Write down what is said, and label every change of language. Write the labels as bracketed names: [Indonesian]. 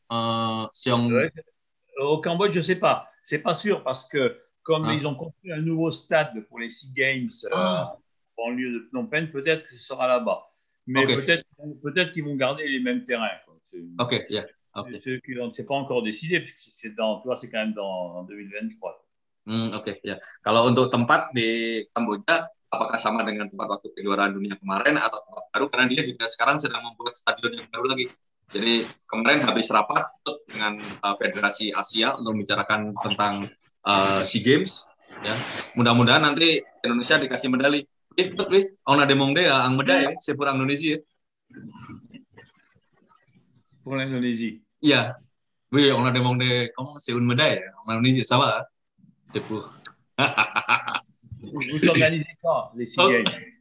[French] Au Cambodge, je ne sais pas. C'est pas sûr parce que comme ils ont construit un nouveau stade pour les SEA Games en lieu de Phnom Penh, peut-être que ce sera là-bas. Mais peut-être qu'ils vont garder les mêmes terrains. [Indonesian] Oke, ya. Oke. [French] Ceux qui on ne s'est pas encore décidé, parce que c'est quand même en 2023. [Indonesian] Oke, ya. Kalau untuk tempat di Kamboja, apakah sama dengan tempat waktu kejuaraan dunia kemarin atau tempat baru? Karena dia juga sekarang sedang membuat stadion yang baru lagi. Jadi kemarin habis rapat dengan Federasi Asia untuk membicarakan tentang SEA Games. Ya, mudah-mudahan nanti Indonesia dikasih medali. [French] On a demandé ang medai, c'est pour Indonesia. Pour l'Indonésie. [Indonesian] Iya. [French] Oui, on a demandé comment c'est une médaille en Indonésie, ça va? C'est pour. Vous organisez quand les SEA Games?